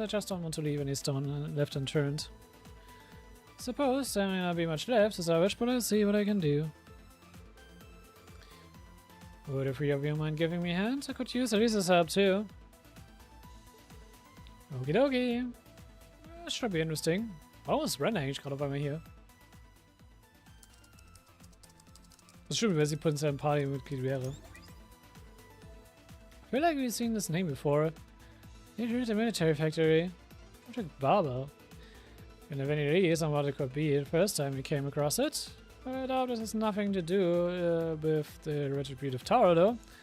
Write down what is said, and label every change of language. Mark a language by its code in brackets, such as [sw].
[en] I just don't want to leave any stone left unturned. Suppose there may not be much left as I wish, but I'll see what I can do. Would the three of you mind giving me a hand? I could use Elisa's help too. Okie dokie. That should be interesting. [de] Warum ist Ren eigentlich gerade bei mir hier? Das stimmt, weil sie potenziell ein Partymitglied wäre. [en] I feel like we've seen this name before. Near the military factory. Project Barber. And if any ideas on what it could be the first time we came across it. I doubt this has nothing to do with the Retributive Tower though.